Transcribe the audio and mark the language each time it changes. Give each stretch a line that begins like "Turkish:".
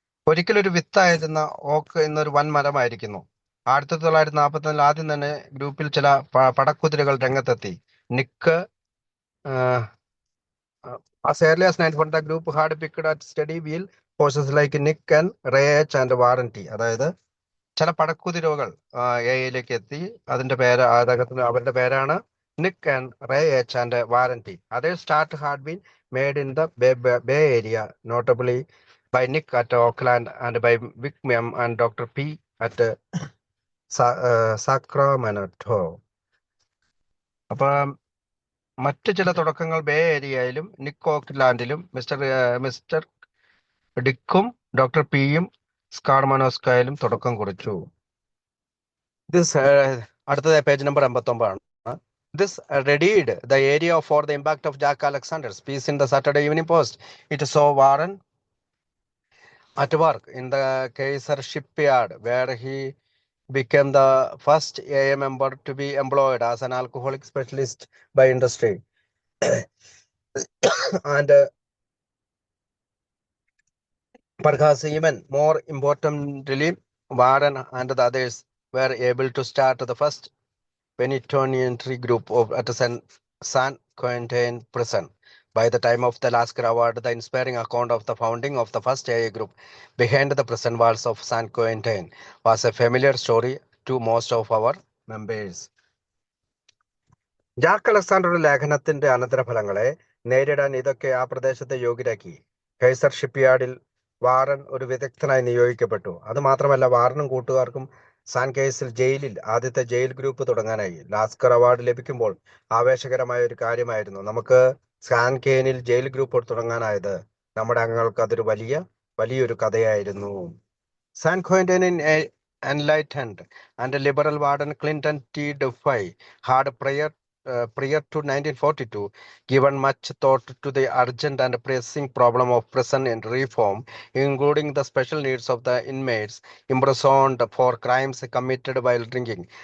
Malayalam: ഒരിക്കലൊരു വിത്തായിരുന്ന ഓക്ക് എന്നൊരു വൻ മരമായിരിക്കുന്നു. 1944 ആദ്യം തന്നെ ഗ്രൂപ്പിൽ ചില പടക്കുതിരകൾ രംഗത്തെത്തി.
English: Nick as early as 1940, the group had picked at steady wheel horses like Nick and Ray H and Warranty.
Malayalam: അതായത് ചില പടക്കുതിരകൾ ലേക്ക് എത്തി. അവരുടെ പേരാണ്
English: Nick and Ray H and Warranty. Other start had been made in the Bay Area, notably by Nick at Auckland and by Vic Miam and Dr. P at Sacramento.
Malayalam: അപ്പം മറ്റ് ചില തുടക്കങ്ങൾ bay ഏരിയയിലും നിക്ക് ഓക്ലാൻഡിലും mister ഡിക്കും doctor പിയും സ്കാർമനോസ്കയിലും തുടക്കം കുറിച്ചു. അടുത്തത് page number 59 ആണ്.
English: This readied the area for the impact of Jack Alexander's piece in the Saturday Evening Post. It saw Warren at work in the Kaiser shipyard, where he became the first AA member to be employed as an alcoholic specialist by industry. And perhaps even more importantly, Warren and the others were able to start the first penitentiary group at San Quentin prison. By the time of the Lasker Award, the inspiring account of the founding of the first AA group behind the prison walls of San Quentin was a familiar story to most of our members.
Malayalam: Jack അലക്സാണ്ടറുടെ ലേഖനത്തിന്റെ അനന്തരഫലങ്ങളെ നേരിടാൻ ഇതൊക്കെ ആ പ്രദേശത്തെ യോഗ്യരാക്കി. Kaiser ഷിപ്പ്യാർഡിൽ Warren ഒരു വിദഗ്ധനായി നിയോഗിക്കപ്പെട്ടു. അത് മാത്രമല്ല, വാറനും കൂട്ടുകാർക്കും San കേസിൽ ജയിലിൽ ആദ്യത്തെ ജയിൽ ഗ്രൂപ്പ് തുടങ്ങാനായി. ലാസ്കർ അവാർഡ് ലഭിക്കുമ്പോൾ ആവേശകരമായ ഒരു കാര്യമായിരുന്നു. നമുക്ക് സാൻ കേനിൽ ജയിൽ ഗ്രൂപ്പ് തുടങ്ങാനായത് നമ്മുടെ അംഗങ്ങൾക്ക് അതൊരു വലിയൊരു കഥയായിരുന്നു.
English: San ക്വന്റൈനിൻ enlightened and liberal warden Clinton T. Duffy had prior to 1942 given much thought to the urgent and pressing problem of prison and reform, including the special needs of the inmates imprisoned for crimes committed while drinking.